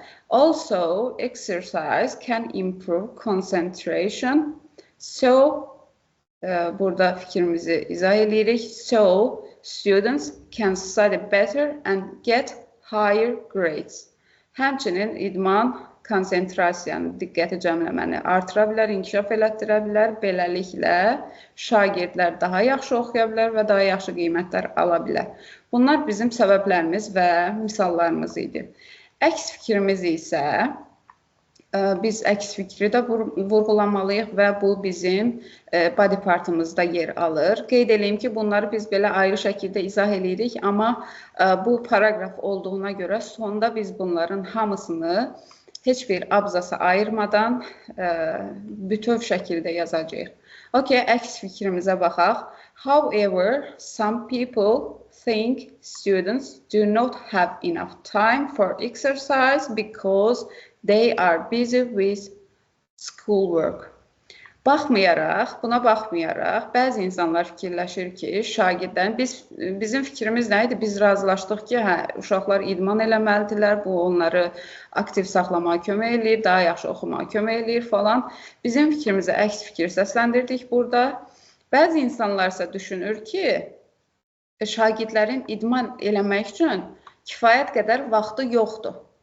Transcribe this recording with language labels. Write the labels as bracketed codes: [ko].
[en] Also, exercise can improve concentration. So, [az] burada fikrimizi izah edirik. [en] So, students can study better and get higher grades. [az] Həmçinin idman konsentrasiyanı, diqqəti cəmləməni artıra bilər, inkişaf elətdirə bilər. Beləliklə, şagirdlər daha yaxşı oxuya bilər və daha yaxşı qiymətlər ala bilər. Bunlar bizim səbəblərimiz və misallarımız idi. Əks fikrimiz isə, biz əks fikri də vurğulamalıyıq və bu bizim body partımızda yer alır. Qeyd edeyim ki, bunları biz belə ayrı şəkildə izah edirik, amma bu paraqraf olduğuna görə sonda biz bunların hamısını heç bir abzasa ayırmadan bütöv şəkildə yazacağıq. Okay, əks fikrimizə baxaq. [en] However, some people think students do not have enough time for exercise because they are busy with schoolwork. [az] Buna baxmayaraq, bəzi insanlar fikirləşir ki, şagirdlərin, bizim fikrimiz nə idi? Biz razılaşdıq ki, uşaqlar idman eləməlidirlər, bu onları aktiv saxlamağa kömək eləyir, daha yaxşı oxumağa kömək eləyir falan. Bizim fikrimizə əks fikir səsləndirdik burada. Bəzi insanlar isə düşünür ki, şagirdlərin idman eləmək üçün kifayət qədər vaxtı yoxdur.